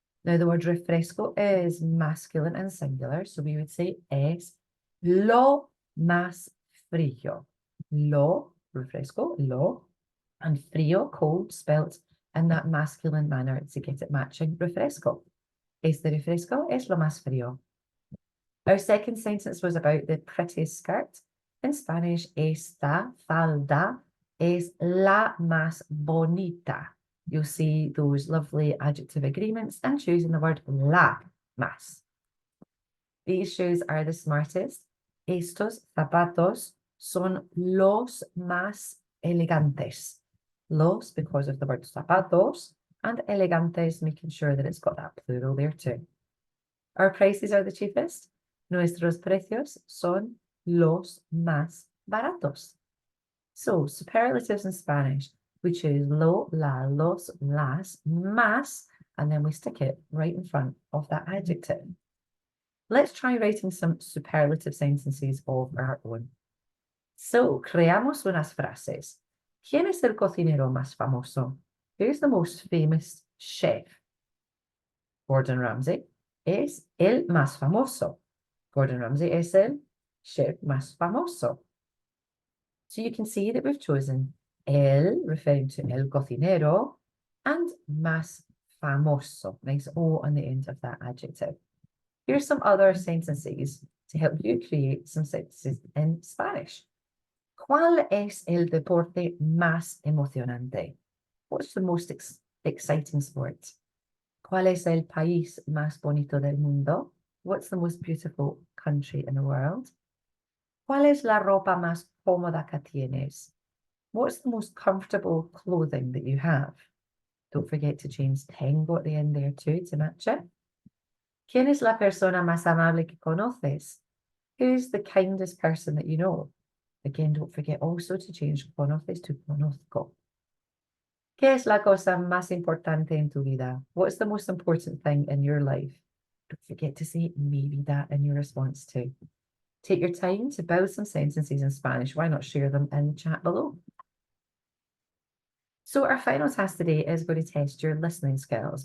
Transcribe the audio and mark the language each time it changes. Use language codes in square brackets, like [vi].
[en] Now the word refresco is masculine and singular, so we would say [es] es lo más frío. [en] Lo, refresco, lo, and frío, cold, spelt in that masculine manner to get it matching refresco. [es] Este refresco es lo más frío. [en] Our second sentence was about the prettiest skirt. In Spanish, [es] esta falda es la más bonita. [en] You'll see those lovely adjective agreements and choosing the word la más. These shoes are the smartest. [es] Estos zapatos son los más elegantes. [en] Los because of the word zapatos, and elegantes making sure that it's got that plural there too. Our prices are the cheapest. [es] Nuestros precios son los más baratos. [en] So, superlatives in Spanish, we choose lo, la, los, las, más, and then we stick it right in front of that adjective. Let's try writing some superlative sentences of our own. So, [es] creamos unas frases. ¿Quién es el cocinero más famoso? [en] Who's the most famous chef? [es] Gordon Ramsay es el más famoso. Gordon Ramsay es el chef más famoso. [en] So you can see that we've chosen el, referring to el cocinero, and más famoso. Nice O on the end of that adjective. Here's some other sentences to help you create some sentences in Spanish. [es] ¿Cuál es el deporte más emocionante? [en] What's the most exciting sport? [es] ¿Cuál es el país más bonito del mundo? [en] What's the most beautiful country in the world? [es] ¿Cuál es la ropa más cómoda que tienes? [en] What's the most comfortable clothing that you have? Don't forget to change tengo at the end there too to match it. [es] ¿Quién es la persona más amable que conoces? [en] Who's the kindest person that you know? Again, don't forget also to change conoces to conozco. [es] ¿Qué es la cosa más importante en tu vida? [en] What's the most important thing in your life? Don't forget to say maybe that in your response too. Take your time to build some sentences in Spanish. Why not share them in the chat below? So our final task today is going to test your listening skills.